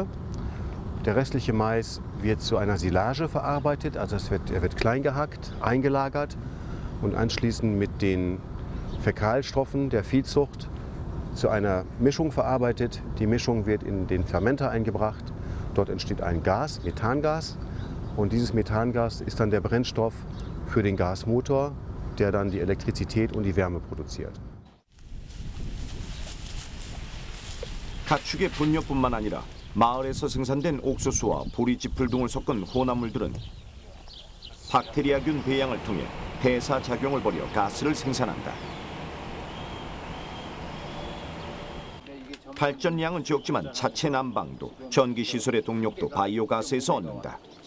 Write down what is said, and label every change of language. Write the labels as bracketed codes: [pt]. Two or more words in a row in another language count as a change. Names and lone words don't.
[de] Der restliche Mais wird zu einer Silage verarbeitet, also er wird klein gehackt, eingelagert und anschließend mit den Fäkalstoffen der Viehzucht zu einer Mischung verarbeitet. Die Mischung wird in den Fermenter eingebracht. Dort entsteht ein Gas, Methangas. Und dieses Methangas ist dann der Brennstoff für den Gasmotor, der dann die Elektrizität und die Wärme produziert. [ko] 가축의 분뇨뿐만 아니라 마을에서 생산된 옥수수와 보리지풀 등을 섞은 혼합물들은 박테리아균 배양을 통해 대사작용을 벌여 가스를 생산한다. 발전량은 적지만 자체 난방도 전기시설의 동력도 바이오가스에서 얻는다.